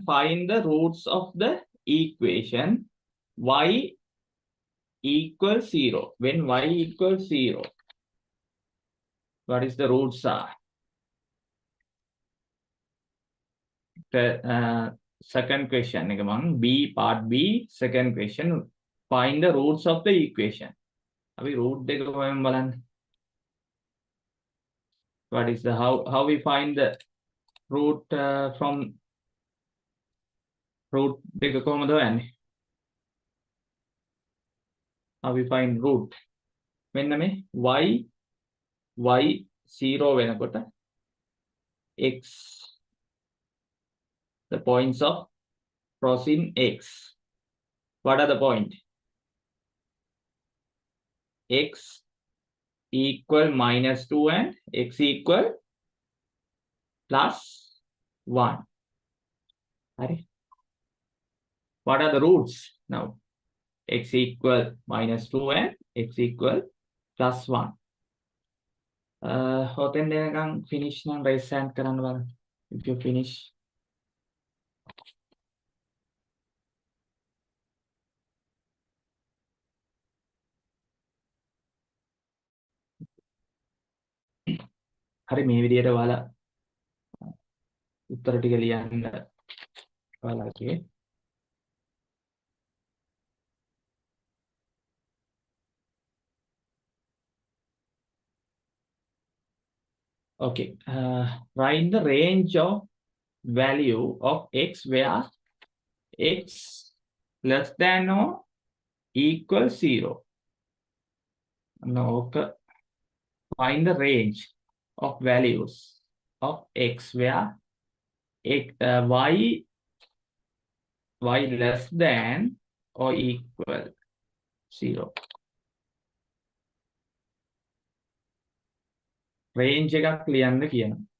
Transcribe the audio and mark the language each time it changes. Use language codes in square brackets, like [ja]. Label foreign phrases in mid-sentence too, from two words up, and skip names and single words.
[en] Find the roots of the equation y equals 0. When y equals 0, what is the roots are? The second question B, part B, second question. Find the roots of the equation. [si] අපි root දෙක කොහෙන්ද බලන්න? [en] What is the how we find the root from root [si] දෙක කොහොමද හොයන්නේ? [en] How we find root? [si] මෙන්න මේ y 0 වෙනකොට [en] x, the points of crossing x. What are the point? X equal minus 2 and x equal plus 1. Right? What are the roots now? X equal minus 2 and x equal plus 1. [si] Hoten දෙනකන් finish නම් [en] raise hand [si] කරන්න බලන්න. [en] If you finish. [si] හරි, මේ විදියට ඔයාලා උත්තර ටික ලියන්න ඔයාලගේ. [en] Okay, write the range of value of x where x less than or equal 0. No, okay. Find the range of values of x where x, y less than or equal 0. [si] Range එකක් ලියන්න කියනවා.